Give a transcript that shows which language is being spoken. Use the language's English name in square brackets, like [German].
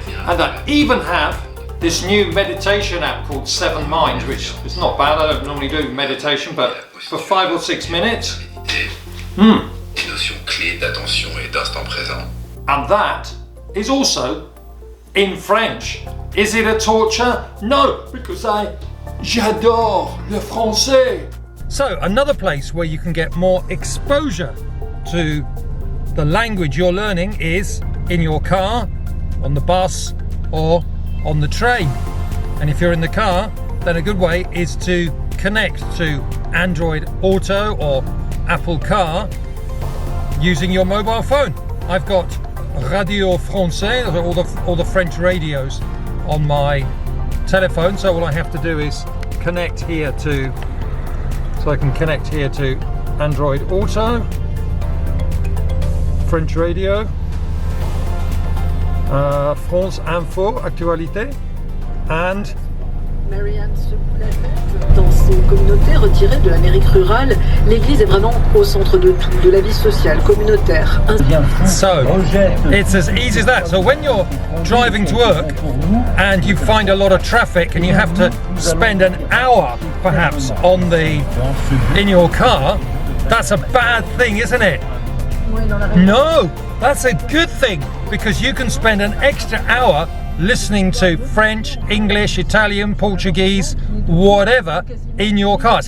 [English] And I even have this new meditation app called 7 Minds, which is not bad. I don't normally do meditation, but for 5 or 6 minutes. And that is also in French. Is it a torture? No, because [French] j'adore le français. [English] So another place where you can get more exposure to the language you're learning is in your car, on the bus, or on the train. And if you're in the car, then a good way is to connect to Android Auto or Apple Car using your mobile phone. I've got Radio Français, all the French radios on my telephone, so all I have to do is connect here to, so I can connect here to Android Auto, French radio, France Info, Actualité, and [French] Marianne se plaisait. Dans ces communautés retirées de l'Amérique rurale, l'Église est vraiment au centre de tout, de la vie sociale, communautaire. [English] So, it's as easy as that. So when you're driving to work and you find a lot of traffic and you have to spend an hour perhaps in your car, that's a bad thing, isn't it? No, that's a good thing, because you can spend an extra hour listening to French, English, Italian, Portuguese, whatever in your car.